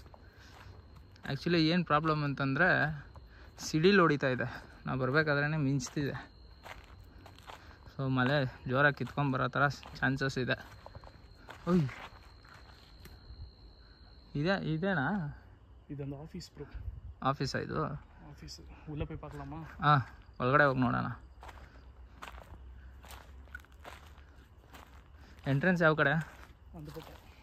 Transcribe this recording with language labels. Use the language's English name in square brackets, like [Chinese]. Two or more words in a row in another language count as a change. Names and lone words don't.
[Kannada] ಆ್ಯಕ್ಚುಲಿ ಏನು ಪ್ರಾಬ್ಲಮ್ ಅಂತಂದರೆ ಸಿಡಿಲು ಹೊಡಿತಾ ಇದೆ, ನಾವು ಬರಬೇಕಾದ್ರೇ ಮಿಂಚ್ತಿದೆ. ಸೊ ಮಳೆ ಜೋರಾಗಿ ಕಿತ್ಕೊಂಬರೋ ಥರ ಚಾನ್ಸಸ್ ಇದೆ. ಓಯ್, ಇದೇನಾ? ಇದೊಂದು ಆಫೀಸ್ ப்ரோ. ಆಫೀಸಾ ಇದು? ಆಫೀಸ್. [Tamil] உள்ளே போய் பார்க்கலாமா? [Kannada] ಹಾಂ, ಒಳಗಡೆ ಹೋಗಿ ನೋಡೋಣ. ಎಂಟ್ರೆನ್ಸ್ ಯಾವ ಕಡೆ? [Tamil] அந்த பக்கம்.